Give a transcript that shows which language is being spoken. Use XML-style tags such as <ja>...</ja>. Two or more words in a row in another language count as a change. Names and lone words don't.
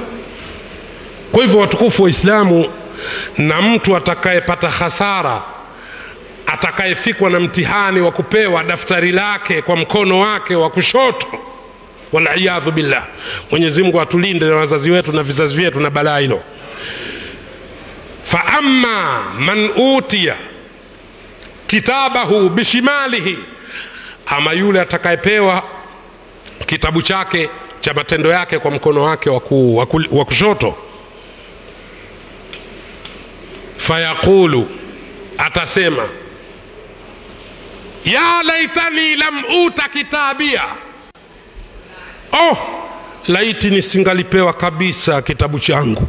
<sw>Kwa hivyo watukufu wa Islamu, na mtu atakayepata hasara, atakayefikwa na mtihani wa kupewa daftari lake kwa mkono wake wa kushoto,</sw> <ar>والعياذ بالله,</ar> <sw>Mwenyezi Mungu atulinde na wazazi wetu na vizazi vyetu na balaa hilo.</sw> <ar>فأما من أوتي كتابه بشماله, ama yule atakayepewa kitabu chake cha matendo yake kwa mkono wake wa kushoto, fayaqulu, atasema يا ليتني لم أوت كتابيه, laiti nisingalipewa kabisa kitabu changu.</ar>